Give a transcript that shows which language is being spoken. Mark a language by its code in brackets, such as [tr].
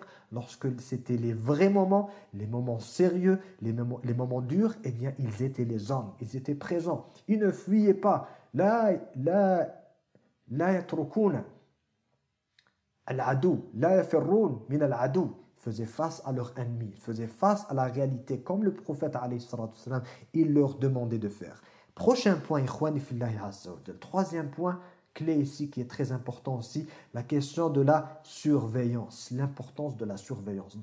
[fr] Lorsque c'était les vrais moments, les moments sérieux, les moments durs, eh bien, ils étaient les hommes. Ils étaient présents. Ils ne fuyaient pas. [ar] لا يتركون العدو لا يفرون من العدو. [fr] Ils faisaient face à leur ennemi, ils faisaient face à la réalité comme le prophète alayhi salatu wassalam, il leur demandait de faire. Prochain point, ikhwani fillahi azza wa jal. Troisième point clé ici qui est très important aussi, la question de la surveillance, l'importance de la surveillance.